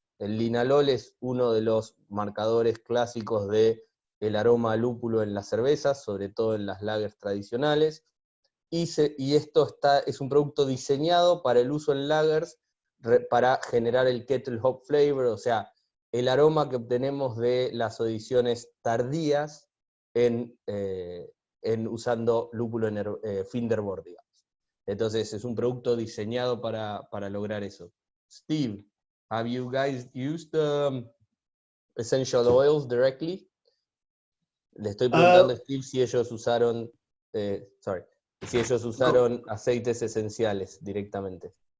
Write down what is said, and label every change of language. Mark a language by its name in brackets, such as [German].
[Spanish] El linalol es uno de los marcadores clásicos del aroma a lúpulo en las cervezas, sobre todo en las lagers tradicionales, y esto es un producto diseñado para el uso en lagers, para generar el kettle hop flavor, o sea, el aroma que obtenemos de las adiciones tardías en usando lúpulo finderboard, digamos. Entonces es un producto diseñado para lograr eso. [English] Steve, have you guys used essential oils directly? [Spanish] Le estoy preguntando a Steve si ellos usaron, si ellos usaron aceites esenciales directamente.